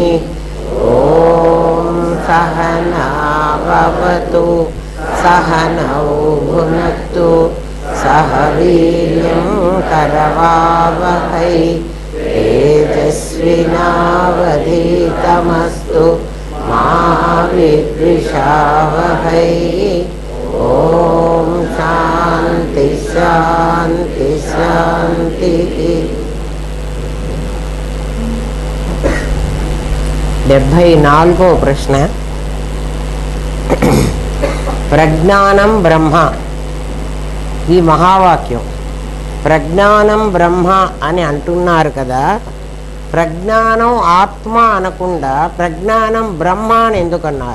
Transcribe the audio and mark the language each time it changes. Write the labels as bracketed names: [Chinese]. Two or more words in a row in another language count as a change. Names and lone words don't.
[Sanskrit] ॐ सहना भवतु सहनौ भुनक्तु सह वीर्यं करवावहै तेजस्विनावधीतमस्तु मा विद्विषावहै। ॐ शान्ति शान्ति शान्तिः। [Telugu] 74వ ప్రశ్న. [Sanskrit] ప్రజ్ఞానం బ్రహ్మ. [Telugu] ఈ మహావాక్యం [Sanskrit] ప్రజ్ఞానం బ్రహ్మ [Telugu] అని అంటున్నారు కదా, [Sanskrit] ప్రజ్ఞానం ఆత్మ [Telugu] అనకుండా [Sanskrit] ప్రజ్ఞానం బ్రహ్మ [Telugu] అని ఎందుకన్నారు?